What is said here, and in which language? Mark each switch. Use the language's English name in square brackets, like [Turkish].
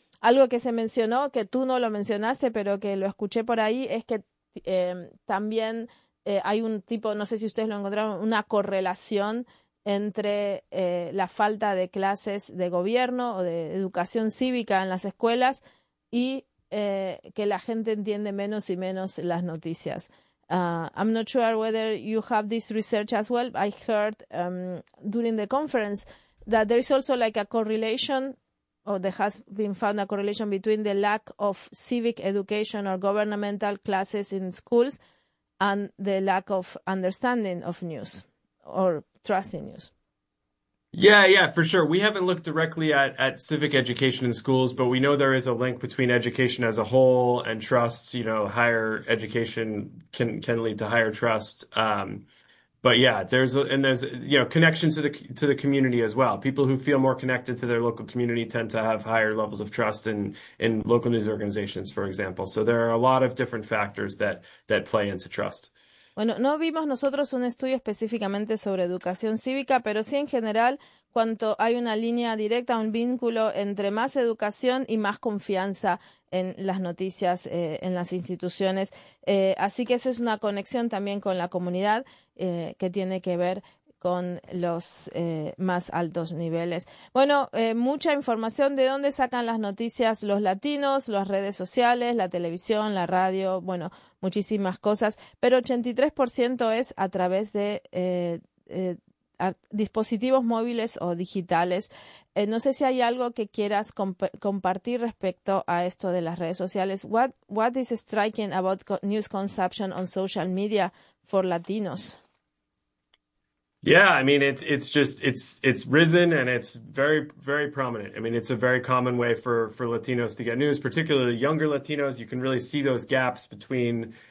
[Spanish] Algo que se mencionó, que tú no lo mencionaste, pero que lo escuché por ahí, es que también hay un tipo, no sé si ustedes lo encontraron, una correlación entre la falta de clases de gobierno o de educación cívica en las escuelas y que la gente entiende menos y menos las noticias. [English] I'm not sure whether you have this research as well. I heard during the conference that there is also like a correlation, or there has been found a correlation between the lack of civic education or governmental classes in schools and the lack of understanding of news or trust in news. Yeah, for sure. We haven't looked directly at civic education in schools, but we know there is a link between education as a whole and trust. You know, higher education can lead to higher trust. But yeah, there's connection to the community as well. People who feel more connected to their local community tend to have higher levels of trust in local news organizations, for example. So there are a lot of different factors that play into trust. [Spanish] Bueno, no vimos nosotros un estudio específicamente sobre educación cívica, pero sí en general, cuanto hay una línea directa, un vínculo entre más educación y más confianza en las noticias, en las instituciones. Así que eso es una conexión también con la comunidad que tiene que ver con los más altos niveles. Bueno, mucha información. ¿De dónde sacan las noticias los latinos, las redes sociales, la televisión, la radio? Bueno, muchísimas cosas, pero 83% es a través de dispositivos móviles o digitales. No sé si hay algo que quieras compartir respecto a esto de las redes sociales. [English] What is striking about news consumption on social media for Latinos? Yeah, I mean, it's risen and it's very, very prominent. I mean, it's a very common way for Latinos to get news, particularly younger Latinos. You can really see those gaps between